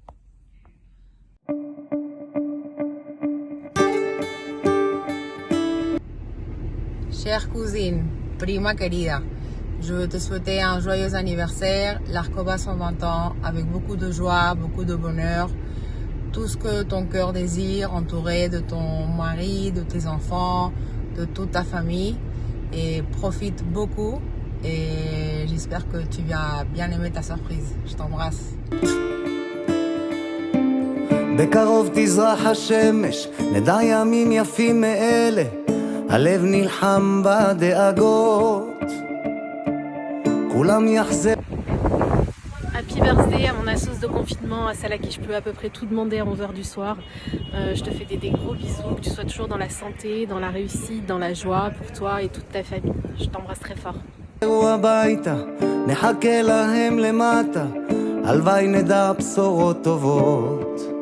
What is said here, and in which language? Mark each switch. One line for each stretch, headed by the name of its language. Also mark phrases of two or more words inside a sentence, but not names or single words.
French: Chère cousine,
Spanish: prima querida,
French: je veux te souhaiter un joyeux anniversaire, l'Arcoba 120 ans, avec beaucoup de joie, beaucoup de bonheur, tout ce que ton cœur désire, entouré de ton mari, de tes enfants, de toute ta famille, et profite beaucoup, et j'espère que tu vas bien aimer ta surprise. Je t'embrasse.
Hebrew: בקרוב תזרח השמש, נדע ימים יפים מאלה, הלב נלחם בדאגות, כולם יחזר.
English: Happy birthday
French: à mon assos de confinement, à celle à qui je peux à peu près tout demander à 11h du soir. Je te fais des gros bisous, que tu sois toujours dans la santé, dans la réussite, dans la joie pour toi et toute ta famille. Je t'embrasse très fort.
Hebrew: הביתה, נחכה להם למטה, הלוואי נדע בשורות טובות.